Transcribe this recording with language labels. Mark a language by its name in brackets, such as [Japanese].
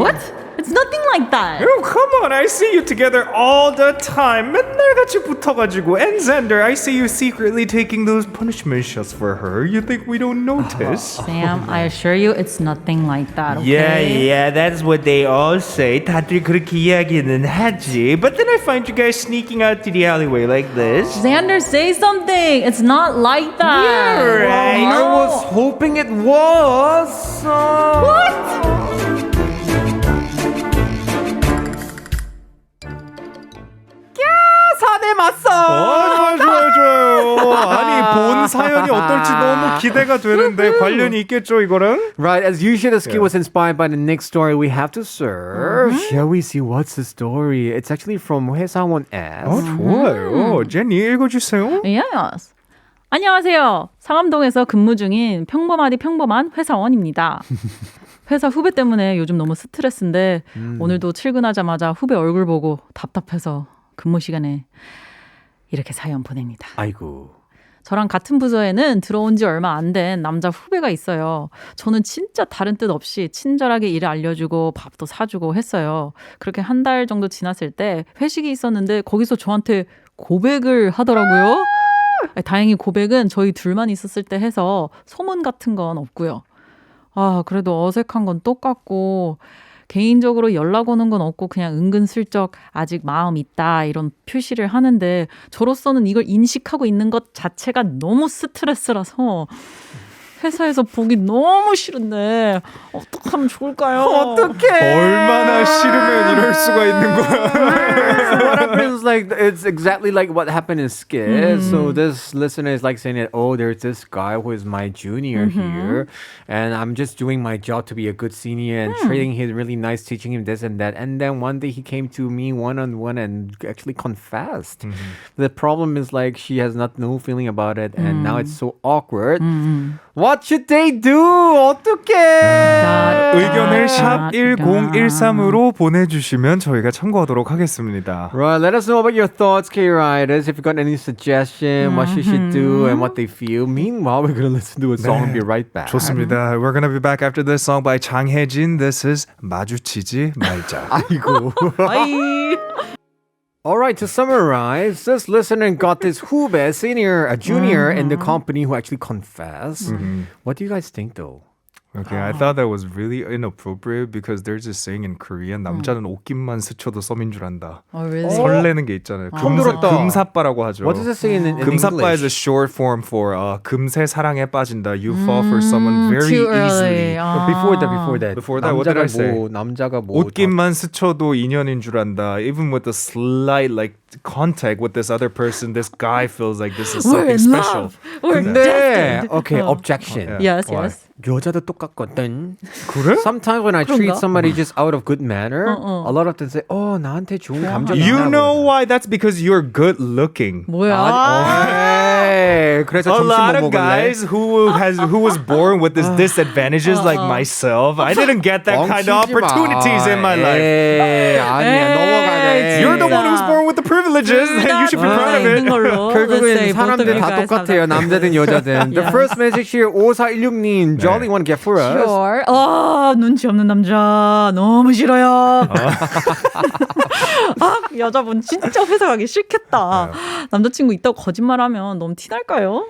[English] What? It's nothing like that. Oh, come on, I see you together all the time. [Korean] 맨날 같이 붙어가지고. [English] And Xander, I see you secretly taking those punishment shots for her. You think we don't notice? Sam, I assure you it's nothing like that, okay? Yeah, that's what they all say. [Korean] 다들 그렇게 이야기는 하지. [English] But then I find you guys sneaking out to the alleyway like this. Xander, say something. It's not like that. Yeah, right. I was hoping it was. What? [Korean] 사내 맞서. 좋아요. 아니, 본 사연이 어떨지 너무 기대가 되는데 관련이 있겠죠, 이거랑? [English] Right, as usual, the skit was inspired by the next story we have to serve. Shall we see what's the story? It's actually from 회사원 S. [Korean] 좋아요. 제니 읽어주세요. Yes. 안녕하세요. 상암동에서 근무 중인 평범하디 평범한 회사원입니다. 회사 후배 때문에 요즘 너무 스트레스인데 오늘도 출근하자마자 후배 얼굴 보고 답답해서 근무 시간에 이렇게 사연 보냅니다. 아이고. 저랑 같은 부서에는 들어온 지 얼마 안 된 남자 후배가 있어요. 저는 진짜 다른 뜻 없이 친절하게 일을 알려주고 밥도 사주고 했어요. 그렇게 한 달 정도 지났을 때 회식이 있었는데 거기서 저한테 고백을 하더라고요. 다행히 고백은 저희 둘만 있었을 때 해서 소문 같은 건 없고요. 아, 그래도 어색한 건 똑같고 개인적으로 연락 오는 건 없고 그냥 은근슬쩍 아직 마음 있다 이런 표시를 하는데 저로서는 이걸 인식하고 있는 것 자체가 너무 스트레스라서 회사에서 보기 너무 싫은데 어떻게 하면 좋을까요? 어떡해. 얼마나 싫으면 이럴 수가 있는 거야. [English] So what happens like it's exactly like what happened in skit. So this listener is like saying that, oh, there's this guy who is my junior here, and I'm just doing my job to be a good senior and treating him really nice, teaching him this and that. And then one day he came to me one-on-one and actually confessed. The problem is like she has no feeling about it, and now it's so awkward. What should they do? [Korean] 어떡해? 의견을 샵 1013으로 보내주시면 저희가 참고하도록 하겠습니다. [English] Right, let us know about your thoughts, K-Riders. If you got any suggestion, what she should do and what they feel. Meanwhile, we're going to listen to a song and be right back. [Korean] 좋습니다. [English] We're gonna be back after this song by 장혜진. This is 마주치지 말자. [Korean] 아이고. 아이. [English] All right, to summarize, this listener got this 후배, a junior in the company who actually confessed. What do you guys think, though? Okay, I thought that was really inappropriate because there's this saying in Korean [Korean] 남자는 옷깃만 스쳐도 썸인 줄 안다. [English] Oh, really? [Korean] 설레는 게 있잖아요. 금사빠라고 하죠. [English] What does it say in English? 금사빠 is a short form for [Korean] 금세 사랑에 빠진다. [English] You fall for someone very too easily. Before that, what did I say? [Korean] 남자가 뭐 옷깃만 스쳐도 인연인 줄 안다. [English] Even with a slight like contact with this other person, this guy feels like this is We're something special. love. We're [Korean] 근데 [English] destined. okay, objection. Yes, Why? yes. [Korean] 여자도 똑같거든. 그래? [English] Sometimes when I treat [Korean] 그런가? [English] somebody just out of good manner, a lot of them say, "Oh, [Korean] 나한테 좋은 감정." [English] You know why? That's because you're good looking. [Korean] 뭐야? 네, 그래서 점심 lot 뭐 [English] of guys who was born with this disadvantages like myself, I didn't get that kind of opportunities in my life. [Korean] 아니야, 넘어가네. [English] You're the one who's born with the privileges. You should be proud of it. [Korean] 결국은 사람들 다 똑같아요. 남자든 여자든. [English] The first message here 5416님. Jolly one get for us. Sure. [Korean] 눈치 없는 남자 너무 싫어요. 여자분 진짜 회사 가기 싫겠다. 남자친구 있다고 거짓말하면 너무 티날까요?